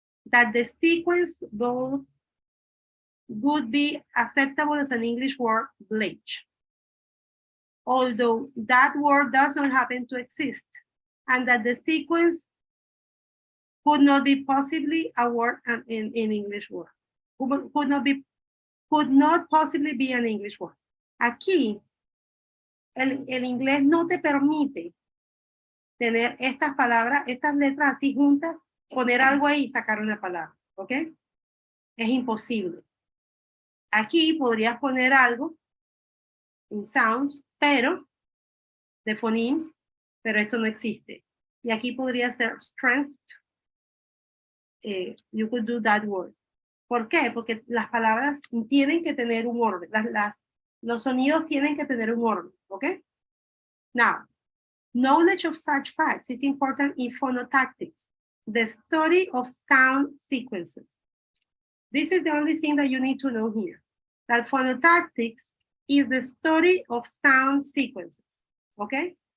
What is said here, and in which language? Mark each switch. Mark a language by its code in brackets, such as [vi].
[en] That the sequence would be acceptable as an English word bleach. Although that word does not happen to exist, and that the sequence could not be possibly a word in English word. Could not possibly be an English word. [es] Aquí, el inglés no te permite tener estas palabras, estas letras así juntas, poner algo ahí y sacar una palabra, ¿ok? Es imposible. Aquí podrías poner algo en sounds, pero de phonemes, pero esto no existe. Y aquí podría ser strength. [en] You could do that word. [es] ¿Por qué? Porque las palabras tienen que tener un orden. Los sonidos tienen que tener un orden, ¿ok? [en] Now, knowledge of such facts is important in phonotactics, the study of sound sequences. This is the only thing that you need to know here. That phonotactics is the study of sound sequences, okay?